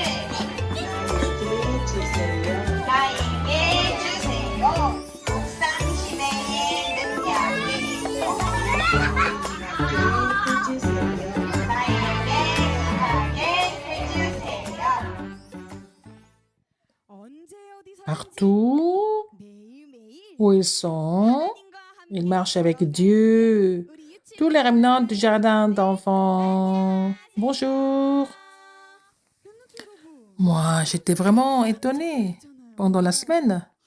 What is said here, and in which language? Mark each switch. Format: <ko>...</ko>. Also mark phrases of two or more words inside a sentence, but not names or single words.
<ko>나에게 주세요. 나에게 주세요. 묵상 시대의 능력이 나에게 해주세요. 나에게 임하게 해주세요.</ko> <fr>Partout où ils sont, ils marchent avec Dieu. Tous les remnants du jardin d'enfants. Bonjour. Moi, j'étais vraiment étonnée pendant la semaine.</fr>